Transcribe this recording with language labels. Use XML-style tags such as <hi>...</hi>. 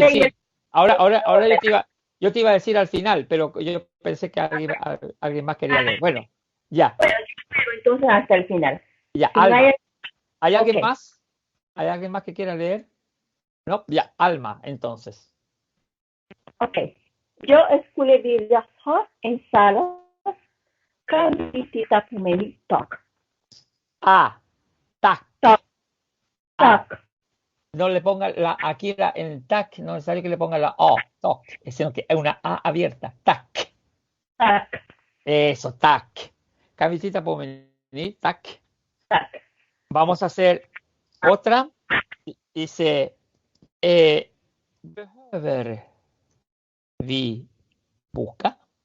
<es>leí sí. Ahora yo te iba a decir al final, pero yo pensé que alguien más quería leer. Bueno, ya, pero entonces hasta el final. ya, Si no Alma. hay- ¿Hay alguien Ok. más? ¿Hay alguien más que quiera leer? No, ya, Alma, entonces. Ok.</es> <sv>Jag skulle vilja ha en sallad. Kan vi titta på menyn, tack? Ah, tac. Tack. Ah, Tack.</sv> <es>no le ponga aquí en el tac, no es necesario que le ponga la O, toc, sino que es una A abierta, tac.</es> <sv>Tack.</sv> <es>Eso, tac. Camisita por venir, tac.</es> <sv>Tack.</sv> <es>Vamos a hacer otra. Dice,</es> <sv>behöver vi boka?</sv>